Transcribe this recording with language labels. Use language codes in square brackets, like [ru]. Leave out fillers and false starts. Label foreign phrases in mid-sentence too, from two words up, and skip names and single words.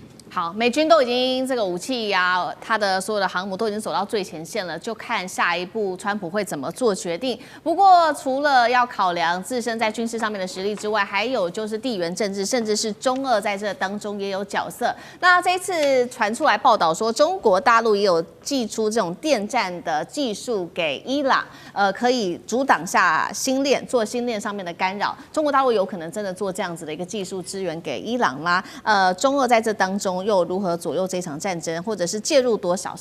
[zh] 好，美軍都已經這個武器呀，它的所有的航母都已經走到最前線了，就看下一步川普會怎麼做決定。不過，除了要考量自身在軍事上面的實力之外，還有就是地緣政治，甚至是中俄在這當中也有角色。那這一次傳出來報道說，中國大陸也有祭出這種電戰的技術給伊朗，可以阻擋下星鏈，做星鏈上面的干擾。中國大陸有可能真的做這樣子的一個技術支援給伊朗嗎？中俄在這當中又如何左右這場戰爭，或者是介入多少？